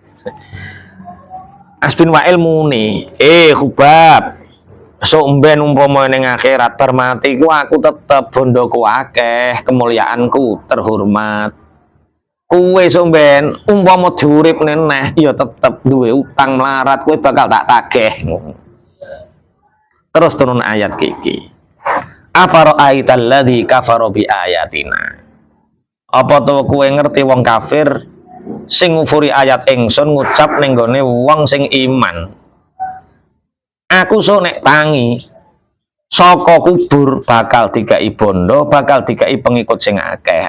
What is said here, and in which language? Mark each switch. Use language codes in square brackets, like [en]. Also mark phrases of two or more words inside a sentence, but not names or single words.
[jv] As bin Wa'il muni, Khubab, sok ben umpama ning akhirat bar mati ku aku tetep bondoku akeh, [id] kemuliaanku terhormat. [jv] Kowe sok ben umpama diuripne neh ya tetep duwe utang melarat kowe bakal tak tagih. Terus turun ayat kiki. [ar] أفرأيت الذي كفر بآياتنا. [jv] Apa to kowe ngerti wong kafir sing ngufuri ayat ingsun ngucap ning gone wong sing iman. Aku sok nek tangi saka kubur bakal dikai bondo, bakal dikai pengikut sing akeh.